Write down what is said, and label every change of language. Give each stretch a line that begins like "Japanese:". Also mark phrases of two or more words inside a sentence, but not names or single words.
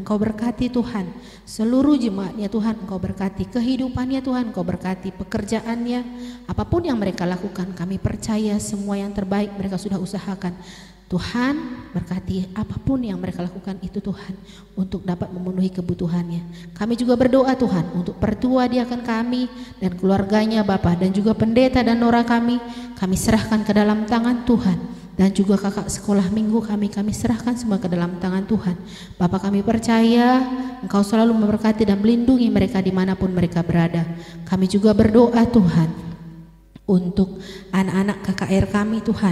Indonesian: Engkau berkati Tuhan seluruh jemaatnya Tuhan. Engkau berkati kehidupannya Tuhan. Engkau berkati pekerjaannya. Apapun yang mereka lakukan, kami percaya semua yang terbaik mereka sudah usahakan. Tuhan berkati apapun yang mereka lakukan itu Tuhan untuk dapat memenuhi kebutuhannya. Kami juga berdoa Tuhan untuk pertua diakan kami dan keluarganya Bapa, dan juga pendeta dan nora kami serahkan ke dalam tangan Tuhan. Dan juga kakak sekolah minggu kami serahkan semua ke dalam tangan Tuhan. Bapa, kami percaya Engkau selalu memberkati dan melindungi mereka dimanapun mereka berada. Kami juga berdoa Tuhan untuk anak-anak KKR kami Tuhan.